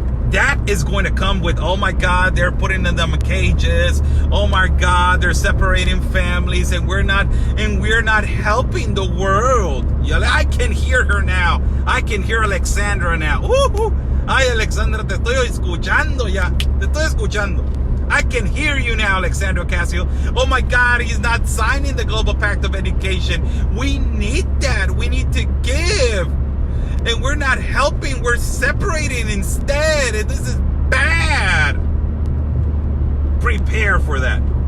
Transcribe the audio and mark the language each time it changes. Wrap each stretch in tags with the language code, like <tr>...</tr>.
<en>That is going to come with, oh my God, they're putting them in cages. Oh my God, they're separating families, and we're not helping the world. I can hear her now. I can hear Alexandra now.</en> <es>Ay, Alexandra, te estoy escuchando ya. Te estoy escuchando.</es> <en>I can hear you now, Alexandra Ocasio. Oh my God, he's not signing the Global Pact of Education. We need that. We need to give. And we're not helping, we're separating instead. And this is bad. Prepare for that.</en>